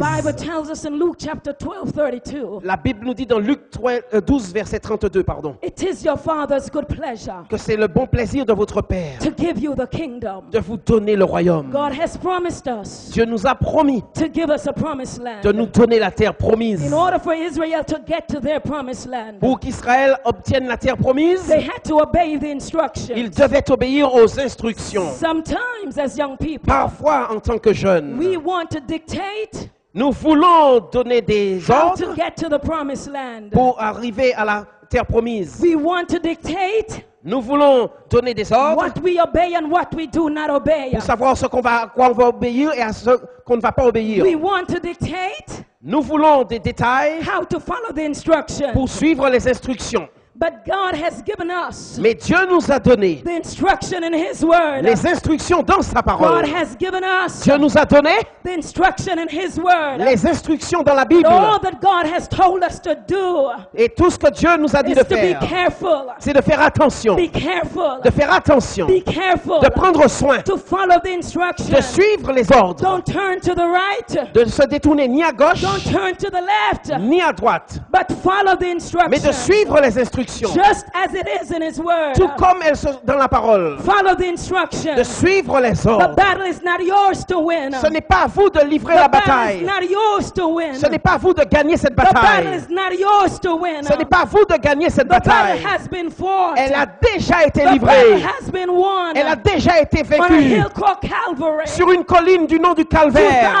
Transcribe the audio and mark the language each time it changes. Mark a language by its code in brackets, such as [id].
[en] Bible tells us in Luke chapter 12:32, [fr] La Bible nous dit dans Luc 12, verset 32, pardon, [en] it is your Father's good pleasure [fr] que c'est le bon plaisir de votre Père [en] to give you the kingdom. [fr] de vous donner le royaume. [en] God has promised us [fr] Dieu nous a promis [en] to give us a promised [fr] de nous [en] land. [fr] donner la terre promise. [en] In order for Israel to get to their promised land, [fr] Pour qu'Israël obtienne la terre promise, [en] they had to obey the [fr] il [en] instructions. [fr] devait obéir aux instructions. [en] Sometimes, as young people, [fr] Parfois, en tant que jeunes, [en] we want to dictate [fr] nous voulons donner des [en] how to [fr] ordres [en] get to the promised land. [fr] pour arriver à la terre promise. [en] We want to dictate [fr] Nous voulons donner des ordres [en] what we obey and what we do not obey. [fr] pour savoir à quoi on va obéir et à ce qu'on ne va pas obéir. [en] We want to dictate [fr] Nous voulons des détails [en] how to follow the instructions. [fr] pour suivre les instructions. [en] But God has given us [fr] Mais Dieu nous a donné [en] the instruction in His Word. [fr] les instructions dans sa [en] God [fr] parole. [en] has given us [fr] Dieu nous a donné [en] the instruction in His Word. [fr] les instructions dans la Bible. [en] All that God has told us to do [fr] Et tout ce que Dieu nous a dit [en] is [fr] de [en] to be [fr] faire, [en] careful. [fr] c'est de faire attention. [en] Be careful. [fr] De faire attention. [en] Be careful. [fr] De prendre soin. [en] To follow the [fr] De [en] instructions. [fr] suivre les ordres. [en] Don't turn to the right. [fr] De se détourner ni à gauche, [en] Don't turn to the left. [fr] ni à droite. [en] But follow the [fr] Mais de [en] instructions. [fr] suivre les [en] In [fr] instructions, [en] just as it is in His Word. [fr] tout comme elles sont dans la parole, [en] Follow the instructions. [fr] de suivre les [en] The [fr] ordres. [en] battle is not yours to win. [fr] Ce n'est pas à vous de livrer la [en] The battle is [fr] bataille. [en] not yours to win. [fr] Ce n'est pas à vous de gagner cette [en] The battle [fr] bataille. [en] is not yours to win. [fr] Ce n'est pas à vous de gagner cette [en] The battle [fr] bataille. [en] has been fought. [fr] Elle a déjà été [en] The battle [fr] livrée. [en] has been won. [fr] Elle a déjà été [en] On a [fr] vécue [en] hill called Calvary. [fr] sur une colline du nom du Calvaire.